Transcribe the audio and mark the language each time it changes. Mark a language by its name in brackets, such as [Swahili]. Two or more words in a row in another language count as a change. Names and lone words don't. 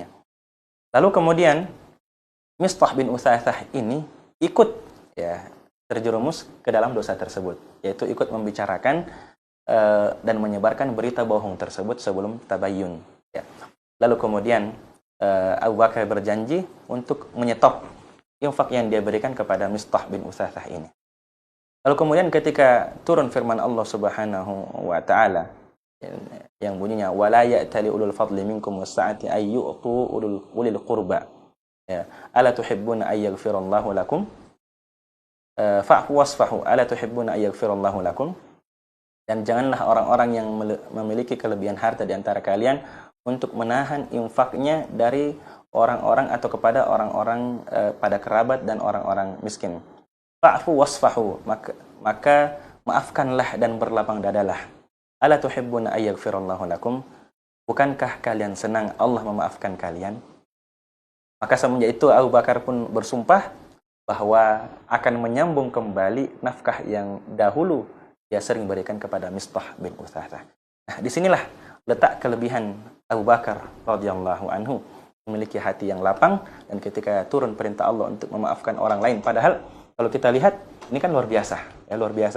[Indonesian] Lalu kemudian Mistah bin Utsatsah ini ikut terjerumus ke dalam dosa tersebut, yaitu ikut membicarakan dan menyebarkan berita bohong tersebut sebelum tabayyun. Lalu kemudian Abu Bakar berjanji untuk menyetop infak yang dia berikan kepada Mistah bin Utsatsah ini. Lalu kemudian ketika turun firman Allah [Arabic] سبحانه وتعالى [Indonesian] yang bunyinya [Arabic] ولا يأتل أولو الفضل منكم والسعة أن يؤتوا أولي القربى. ألا تحبون أن يغفر الله لكم؟ فاعفوا واصفحوا ألا تحبون أن يغفر الله لكم? [Indonesian] Dan janganlah orang-orang yang memiliki kelebihan harta di antara kalian untuk menahan infaknya dari orang-orang atau kepada orang-orang pada kerabat dan orang-orang miskin. [Arabic] فاعفوا واصفحوا, [Indonesian] maka maafkanlah dan berlapang dadalah. [Arabic] ألا تحبون أن يغفر الله لكم? [Indonesian] Bukankah kalian senang Allah memaafkan kalian? Maka semenjak itu Abu Bakar pun bersumpah bahwa akan menyambung kembali nafkah yang dahulu dia sering berikan kepada Mistah bin Utsatsah. Nah, disinilah letak kelebihan Abu Bakar [Arabic] رضي الله عنه, [Indonesian] memiliki hati yang lapang, dan ketika turun perintah Allah untuk memaafkan orang lain, padahal kalau kita lihat ini kan luar biasa, luar biasa.